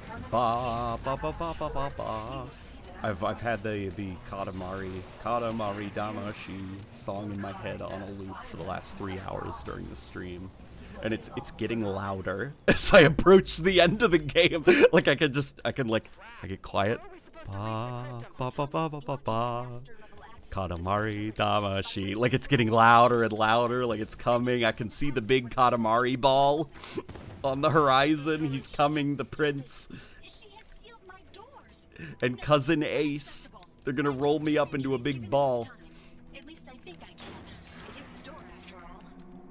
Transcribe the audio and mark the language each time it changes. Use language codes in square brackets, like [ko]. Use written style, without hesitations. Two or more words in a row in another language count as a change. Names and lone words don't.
[en] Ba ba ba ba ba ba ba. I've had the Katamari Damashi song in my head on a loop for the last 3 hours during the stream. And it's getting louder as I approach the end of the game. Like I get quiet. Ba ba ba ba ba ba ba. Katamari Damashi. Like it's getting louder and louder, like it's coming. I can see the big Katamari ball on the horizon. He's coming, the prince. And Cousin Ace. They're gonna roll me up into a big ball. At least I think I can. It is the door after all.